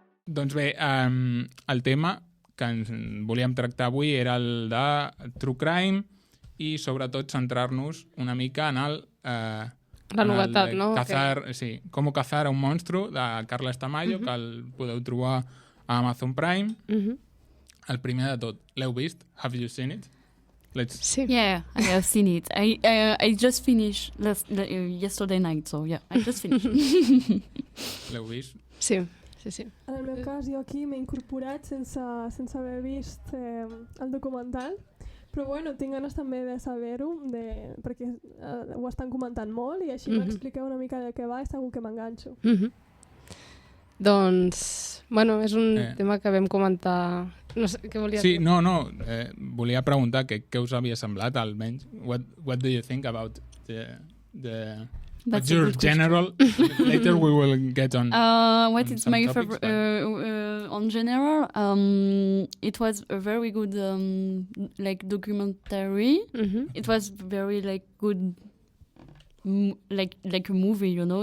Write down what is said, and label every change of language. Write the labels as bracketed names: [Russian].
[Catalan] Doncs bé, el tema que ens volíem tractar avui era el de True Crime i sobretot centrar-nos una mica en el... la novetat, no? Sí, Com cazar a un monstru, de Carles Tamayo, que el podeu trobar a Amazon Prime. El primer de tot, l'heu vist? [English] Have you seen it? [Catalan] Sí. [English] Yeah, I have seen it. I just finished yesterday night, so yeah, I just finished. [Catalan] L'heu vist? Sí. En el meu cas, jo aquí m'he incorporat sense haver vist el documental, però bueno, tinc ganes també de saber-ho, perquè ho estan comentant molt i així m'expliqueu una mica de què va i segur que m'enganxo. Doncs, bueno, és un tema que vam comentar... No sé, què volies dir? Sí, no, volia preguntar què us havia semblat, almenys. [English] What do you think about what's your general... Later we will get on. What is my favorite on general? It was a very good documentary. It was very good, like a movie, you know.